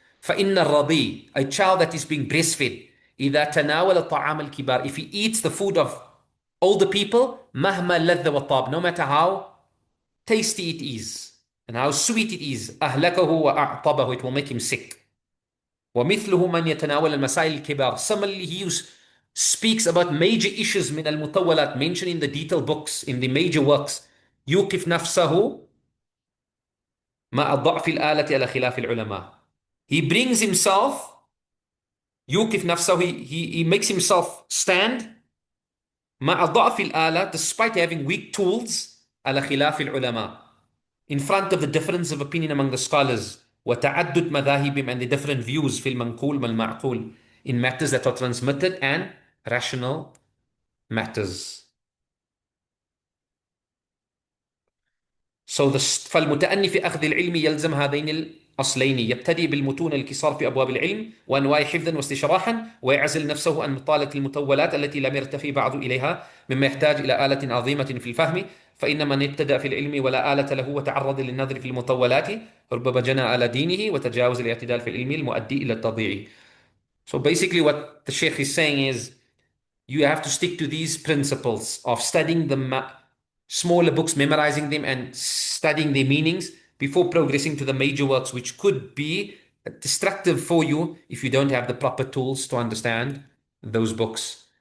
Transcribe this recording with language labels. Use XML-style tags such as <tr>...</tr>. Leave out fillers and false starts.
<ar>فإن الرضيع,</ar> <en>a child that is being breastfed,</en> <ar>إذا تناول طعام الكبار,</ar> <en>if he eats the food of older people,</en> <ar>مهما لذ وطاب,</ar> <en>no matter how tasty it is and how sweet it is,</en> <ar>أهلكه وأعطبه,</ar> <en>it will make him sick.</en> <ar>ومثله من يتناول المسائل الكبار.</ar> <en>Similarly, he speaks about major issues</en> <ar>من المطولات,</ar> <en>mentioned in the detailed books, in the major works.</en> <ar>يوقف نفسه مع ضعف الآلة على خلاف العلماء.</ar> <en>He brings himself,</en> <ar>يوقف نفسه,</ar> <en>he makes himself stand</en> <ar>مع ضعف الآلة,</ar> <en>despite having weak tools,</en> <ar>على خلاف العلماء,</ar> <en>in front of the difference of opinion among the scholars,</en> <ar>وتعدد مذاهبهم,</ar> <en>and the different views</en> <ar>في المنقول والمعقول,</ar> <en>in matters that are transmitted and rational matters. So</en> <ar>فالمتأني في أخذ العلم يلزم هذين الأصلين: يبتدئ بالمتون الكسار في أبواب العلم وأنواع حفظا واستشراحا، ويعزل نفسه عن مطالة المطولات التي لم يرتفي بعض إليها، مما يحتاج إلى آلة عظيمة في الفهم. فإن من ابتدأ في العلم ولا آلة له وتعرض للنظر في المطولات ربما جنى على دينه وتجاوز الاعتدال في العلم المؤدي إلى التضييع.</ar> <en>So basically what the Shaykh is saying is, you have to stick to these principles of studying the smaller books, memorizing them and studying their meanings before progressing to the major works, which could be destructive for you if you don't have the proper tools to understand those books.</en>